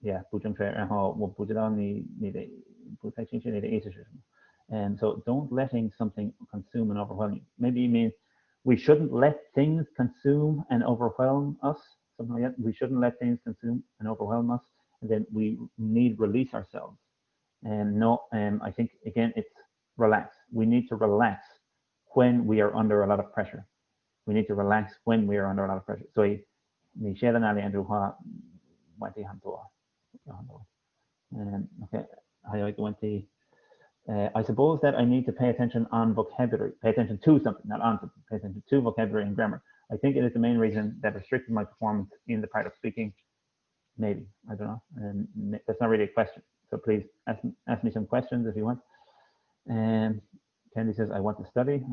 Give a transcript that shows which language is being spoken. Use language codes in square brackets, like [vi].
[zh] 不正确。然后我不知道你的不太清楚你的意思是什么。 [en] So don't letting something consume and overwhelm you. Maybe you mean we shouldn't let things consume and overwhelm us. Something like that. We shouldn't let things consume and overwhelm us. And then we need release ourselves. No, I think again it's relax. We need to relax when we are under a lot of pressure. We need to relax when we are under a lot of pressure. [zh] 所以你写的那两句话问题很多，有很多。 Okay， 还有一个问题。 [en] I suppose that I need to pay attention on vocabulary, pay attention to something, not on something, pay attention to vocabulary and grammar. I think it is the main reason that restricted my performance in the part of speaking. Maybe, I don't know. That's not really a question. So please ask me some questions if you want. Candy says, I want to study.